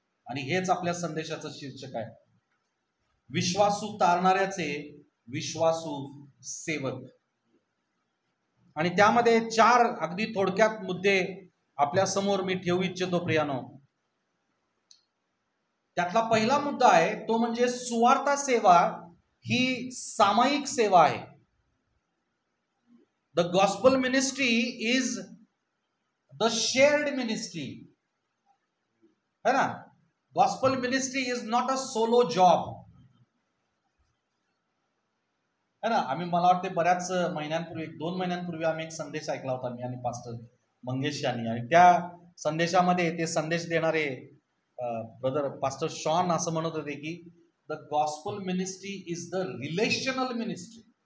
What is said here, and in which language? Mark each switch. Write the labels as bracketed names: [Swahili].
[Marathi] आणि हेच आपल्या संदेशाचं शीर्षक आहे, विश्वासू तारणाऱ्याचे विश्वासू सेवक. आणि त्यामध्ये 4 अगदी थोडक्यात मुद्दे आपल्या समोर मी ठेवू इच्छितो प्रियानो. त्यातला पहिला मुद्दा आहे तो म्हणजे सुवार्ता सेवा ही सामायिक सेवा आहे. [English] the gospel ministry is the shared ministry, [Hindi] है ना? [English] gospel ministry is not a solo job, [Hindi] है ना? [Marathi] मला वाटते बऱ्याच महिन्यांपूर्वी, 2 महिन्यांपूर्वी आम्ही एक संदेश ऐकला होता, मी आणि पास्टर मंगेश यांनी. आणि त्या संदेशामध्ये ते संदेश देणारे ब्रदर पास्टर शॉन असं म्हणत होते की [English] The gospel ministry is the relational ministry.